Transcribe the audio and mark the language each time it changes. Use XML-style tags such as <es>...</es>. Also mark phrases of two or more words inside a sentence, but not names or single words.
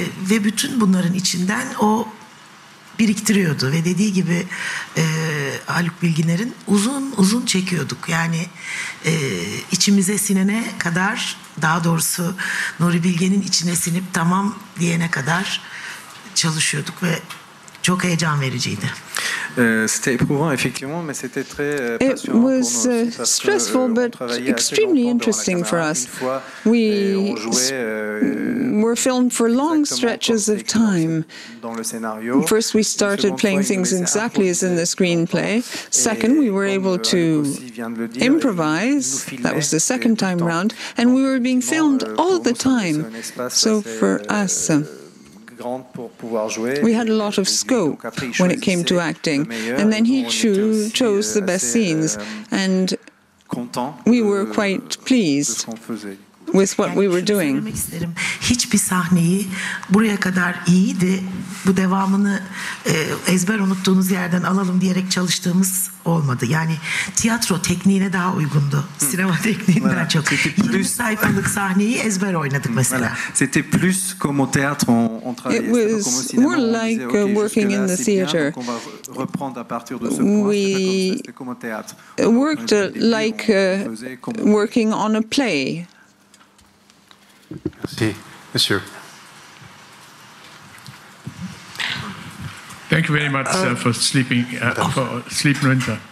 <tr>Ve bütün bunların içinden o biriktiriyordu ve dediği gibi Haluk Bilginer'in uzun uzun çekiyorduk. Yani içimize sinene kadar, daha doğrusu Nuri Bilge'nin içine sinip tamam diyene kadar çalışıyorduk ve çok heyecan vericiydi.</tr> <fr>C'était éprouvant effectivement, mais c'était très</fr> <en>It was stressful but extremely interesting for us. We were filmed for long stretches of time. First, we started playing things exactly as in the screenplay. Second, we were able to improvise. That was the second time round. And we were being filmed all the time. So for us, we had a lot of scope when it came to acting. And then he chose the best scenes. And we were quite pleased with what we were doing.</en> <tr>Hiçbir sahneyi buraya kadar iyiydi, bu devamını ezber unuttuğunuz yerden alalım diyerek çalıştığımız olmadı. Yani tiyatro tekniğine daha uygundu. Sinema tekniğinden çok. 20 sayfalık sahneyi ezber oynadık mesela.</tr> <fr>C'était plus comme au théâtre, on travaillait.</fr> <en>It was more like working in the theater. We worked like working on a play.</en> <fr>Merci, Monsieur.</fr> <en>Thank you very much for sleeping winter.</en>